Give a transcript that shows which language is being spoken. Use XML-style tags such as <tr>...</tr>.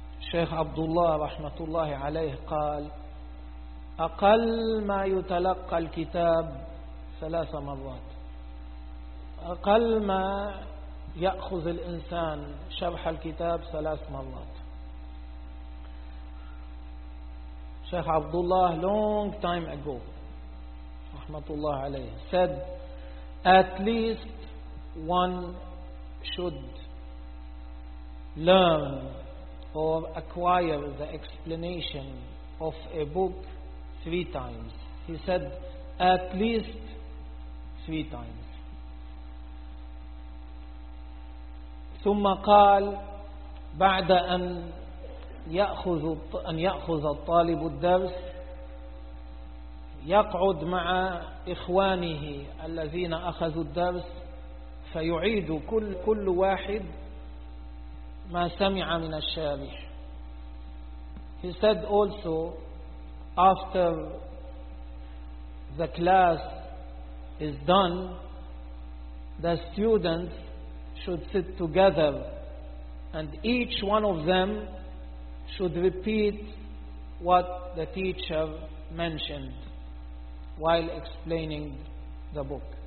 <ar>شيخ عبد الله رحمة الله عليه قال أقل ما يتلقى الكتاب ثلاث مرات. أقل ما يأخذ الإنسان شرح الكتاب ثلاث مرات.</ar> <en>Shaykh Abdullah, long time ago, rahmatullah alayhi, said, at least one should learn or acquire the explanation of a book three times. He said, at least three times.</en> <ar>ثم قال, بعد أن يأخذ الطالب الدرس يقعد مع إخوانه الذين أخذوا الدرس فيعيد كل واحد ما سمع من الشارح.</ar> <en>He said also, after the class is done, the students should sit together and each one of them should repeat what the teacher mentioned while explaining the book.</en>